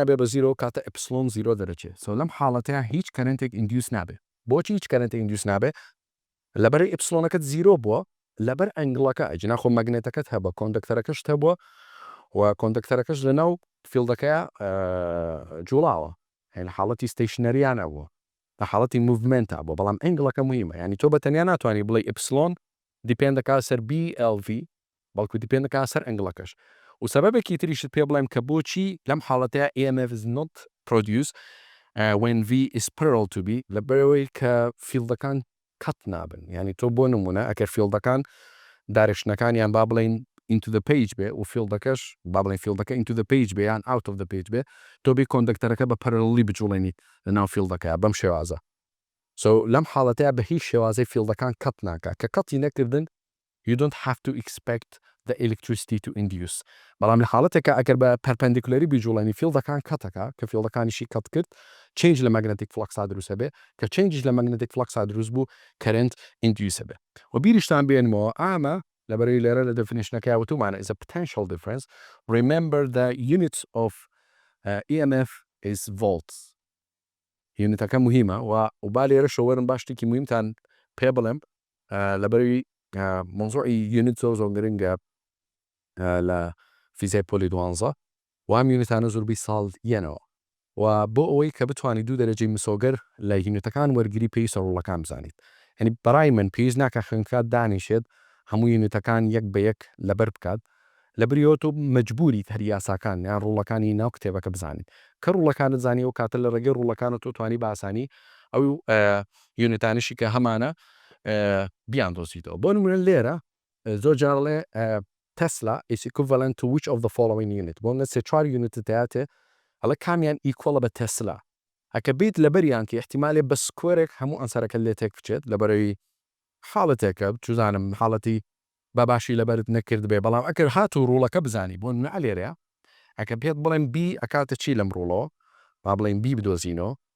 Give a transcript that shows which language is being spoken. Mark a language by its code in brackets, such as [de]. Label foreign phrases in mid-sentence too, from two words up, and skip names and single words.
[ckb] بێ بە زیرۆ کاتە ئپسلۆن زیرۆ دەرەچێت سۆ لەم حاڵەتەیە هیچ کەرنتێک ئیندیوس نابێ بۆچی هیچ کەرنتێک ئیندیوس نابێ لەبەر ئپسلۆنەکەت زیرۆ بووە لەبەر ئەنگڵەکە ئەجنا خۆ مەگنێتەکەت هەبە کۆندەکتەرەکەشت هەبووە و کۆندەکتەرەکەش لەناو فیلدەکەیە جوڵاوە لە حاڵەتی ستیشنەریانە بووە لە حاڵەتی موڤمنتە بۆ بەڵام ئەنگڵەکە مهمە ینی تۆ بە تەنیا ناتوانانی بڵێ ئپسلۆن دیپێندەکە سەر BLV بەڵکو دیپێندەکە سەر ئەنگڵەکەش و سەبەبێکی تریشت پێ بڵێم کە بۆچی لەم حاڵەتەیە [en] EMF is not produced when V is parallel to B [ckb] لەبەرەوەی کە فیلدەکان کەت نابن ینی تۆ بۆ نمونە ئەگەر فیلدەکان دارێشنەکانیان با بڵێن [en] into the page [ckb] بێ و فیلدەکەش با بڵێن فیلدەکە [en] into the page [ckb] بێ یان [en] out of the page [ckb] بێ تۆ بێ کۆندەکتەرەکە بە پەرەڵی بجوڵێنیت لە ناو فیلدەکە بەم شێوازە سو لەم حاڵەتەیە بە هیچ شێوازەی فیلدەکان کەت ناکە کە کەتی نەکردن [en] you don't have to expect the electricity to induce [ckb] بەڵام لە حاڵەتێکە ئەگەر بە پەرپەندیکولەری بجوڵێنی فیلدەکان کەتەکە کە فیلدەکانیشی کەت کرد change لە مەگنەتیک فلەکسا دروستە بێ کە change لە مەگنەتیک فلەکسا دروست بوو [en] current induce [ckb] بێ و بیریشتان بێنمەوە ئامە لەبەرەوەی لێرە لە definitionەکە وتومانە [en] is a potential difference remember the units of EMF is volts [ckb] یونیتەکە مهمە و با لێرە شەوەرن باش شتێکی مهمتان پێ بڵێم لەبەروی مۆزوعی یونیت زۆر گرنگە لە فیزیای پۆلی دوانزە و ئەم یونیتانە زۆربەی ساڵ یەنەوە و بۆ ئەوەی کە بتوانانی دوو دەرەجەی مسۆگەر لە یونیتەکان وەرگری پێی سەرڕوڵەکان بزانیت هەنی بەڕای من پێویست ناکە خوێندکات دانیشێت هەموو یونیتەکان یەک بە یەک لەبەر بکات لەبریەوە تۆ مەجبوری هەر یاساکان یان ڕوڵەکانی ناو کتێبەکە بزانیت کە ڕوڵەکانت زانی و کاتە لە ڕێگەی ڕوڵەکانە تۆ توانی باسانی ئەو یونیتانشی کە هەمانە بیان دۆزیتەوە بۆ نمونە لێرە زۆر جاڵێ تسلا [en] is equivalent to which of the following unit [ckb] بۆ منە سێ چوار یونیتتەیاتێ هەڵە کامیان ئیکۆڵە بە تسلا ئەکە بیت لەبەریان کە احتیمالێ بە سکوێرێک هەموو ئەنسەرەکە لێ تێک بچێت لەبەرەوەی حاڵەتێکە چزانم حاڵەتی باباشی لەبەرت نەکرد بێ بەڵام ئەکرد هات و ڕوڵەکە بزانی بۆ نەلێرەیە ئەکە پێت بڵێن B ئەکاتە چی لەم ڕوڵەوە با بڵێن B بدۆزینەوە